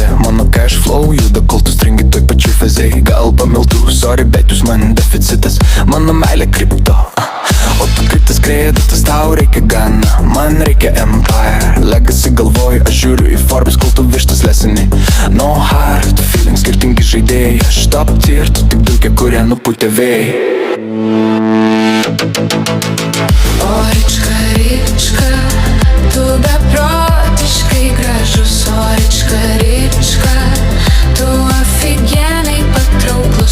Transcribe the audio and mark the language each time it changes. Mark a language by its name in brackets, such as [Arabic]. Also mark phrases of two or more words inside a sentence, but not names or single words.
[Lithuanian] Mano [English] cash flow [Lithuanian] juda, kol tu stringi toj pačioj fazėj. Gal pamiltų, sorry, bet jūs man deficitas. Mano meilė kripto, o tu kriptas kreditas, tau reikia gana. Man reikia [English] empire, legacy [Lithuanian] galvoju, aš žiūriu į Forbes, kol tu vištas lesini. [English] No hard feeling, [Lithuanian] skirtingi žaidėjai. Aš [English] top tier, [Lithuanian] tu tik dulkė, kurie nupūtė vėjai. O rička, rička, tu beprotiškai gražus. O rička, rička, tu aфиgenai patrauklus.